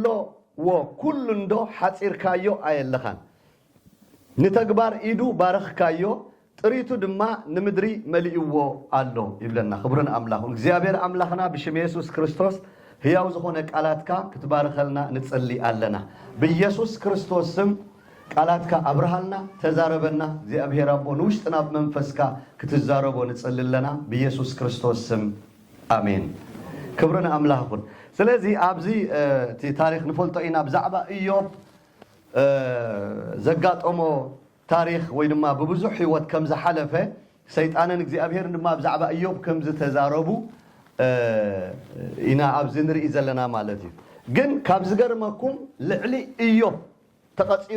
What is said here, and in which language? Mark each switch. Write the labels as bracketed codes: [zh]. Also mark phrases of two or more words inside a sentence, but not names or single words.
[ti] ኩሉ እንዶ ሓፂርካዮ ኣየለኻን ንተግባር ኢዱ ባረኽካዮ ጥሪቱ ድማ ንምድሪ መሊእዎ ኣሎ ይብለና ክብርን ኣምላኽ እግዚአብሔር ኣምላኽና ብሽም ኢየሱስ ክርስቶስ ህያው ዝኾነ ቃላትካ ክትባረኸልና ንጸሊ ኣለና ብኢየሱስ ክርስቶስ ስም ቃላትካ አብርሃልና ተዛረበና እግዚአብሔር አቦ ንውሽጥና በመንፈስካ ክትዛረቦ ንጸልለና በኢየሱስ ክርስቶስ ስም አሜን ክብርና አምላክን ስለዚህ አብዚ ታሪክ ንፈልጦ ኢና ብዛዕባ ኢዮብ ዘጋጠሞ ታሪክ ወይ ድማ በብዙሕ ህይወት ከም ዝሓለፈ ሰይጣንን እግዚአብሔርን ድማ ብዛዕባ ኢዮብ ከም ዝተዛረቡ ኢና አብዚ ንርኢ ዘለና ማለት እዩ ግን ካብ ዝገርመኩም ልዕሊ ኢዮብ ተቀፂሩ